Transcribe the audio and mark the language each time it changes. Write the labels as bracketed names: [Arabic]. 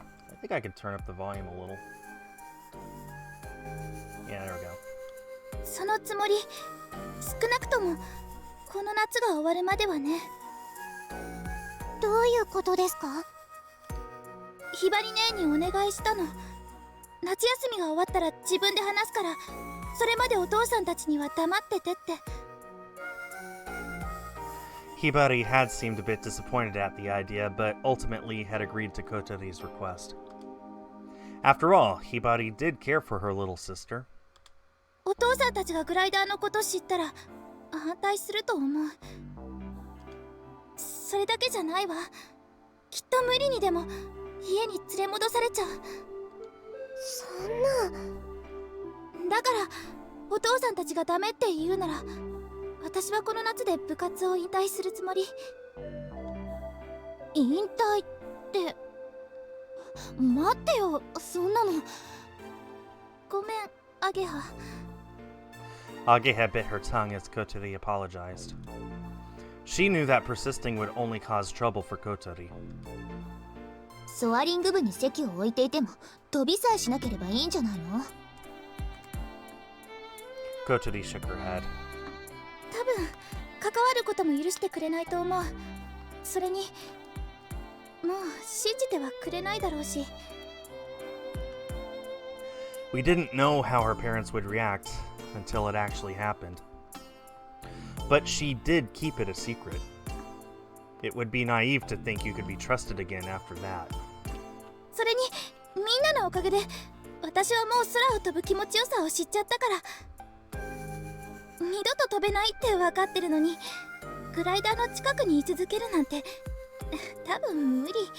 [English] I think I could turn up the volume a little. Yeah, there we go. [Japanese] そのつもり、少なくともこの夏が終わるまではね。どういうことですか？ひばり姉にお願いしたの。夏休みが終わったら自分で話すから、それまでお父さんたちには黙っててって。 [English] Hibari had seemed a bit disappointed at the idea, but ultimately had agreed to Kotori's request. After all, Hibari did care for her little sister. [Japanese] お父さんたちがグライダーのこと知ったら反対すると思う。それだけじゃないわ。きっと無理にでも家に連れ戻されちゃう。そんな。だからお父さんたちがダメって言うなら、私はこの夏で部活を引退するつもり。引退って。待ってよ、そんなの。ごめん、アゲハ。 [English] Ageha bit her tongue as Kotori apologized. She knew that persisting would only cause trouble for Kotori. [Japanese] ソアリング部に席を置いていても飛びさえしなければいいんじゃないの？ [English] Kotori shook her head. [Japanese] 多分関わることも許してくれないと思う。それにもう信じてはくれないだろうし。 [English] We didn't know how her parents would react until it actually happened. But she did keep it a secret. It would be naive to think you could be trusted again after that. [Japanese] それにみんなのおかげで私はもう空を飛ぶ気持ちよさを知っちゃったから、二度と飛べないって分かってるのにグライダーの近くに居続けるなんて多分無理。